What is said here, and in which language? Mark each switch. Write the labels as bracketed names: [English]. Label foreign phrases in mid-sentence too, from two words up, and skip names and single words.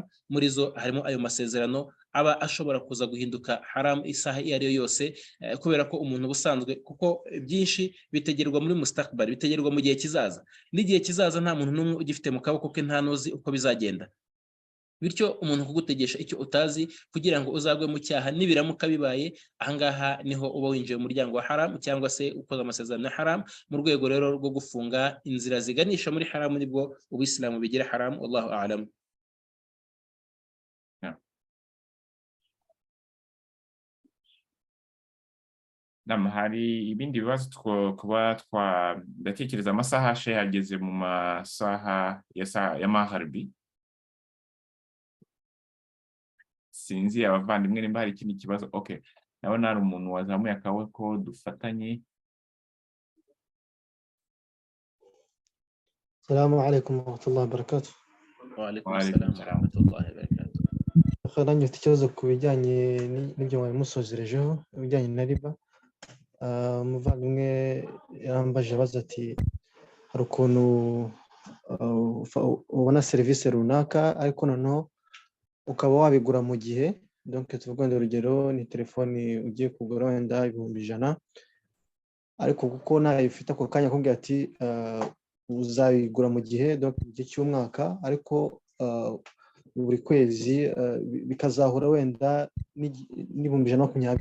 [Kinyarwanda] Muri zo harimo ayo masezerano aba ashobora kuza guhinduka haram isaha iyo ariyo yose, kubera ko umuntu busanzwe, kuko byinshi bitegerwa muri mustakbal, bitegerwa mu gihe kizaza, n'igihe kizaza nta muntu n'umwe ugifite mu kaboko ke, nta nuzi uko bizagenda. Bityo umuntu kugutegesha icyo utazi kugira ngo uzagwe mu cyaha, nibiramuka bibaye, ahangaha niho uba winjiye mu muryango wa haram, cyangwa se ukoze amasezerano ya haram. Mu rwego rero rwo gufunga inzira ziganisha muri haram, nibwo Ubuislamu bigira haram. [Arabic] والله أعلم. [Kinyarwanda] Hari ibindi bibazo ndatekereza amasaha yageze mu masaha ya magharibi. Sinzi abavandimwe nimba hari ikindi kibazo. Okay, ndabona hari umuntu wazamuye akaboko, dufatanye. [Arabic] السلام عليكم ورحمة الله وبركاته. وعليكم السلام ورحمة الله وبركاته. [Kinyarwanda] Kharanye ikibazo ku bijyanye n'ibyo musozerejeho, ibijyanye na riba. Umuvandimwe yambaje abaza ati hari ukuntu ubona serivisi runaka, ariko noneho ukaba wabigura mu gihe, donc tuvuga urugero ni telefoni ugiye kugura wenda ibihumbi 100, ariko kuko nayo ifite ako kanya akubwira ati uzabigura mu gihe, donc mu gihe cy'umwaka, ariko buri kwezi bikazahura wenda n'ibihumbi 120,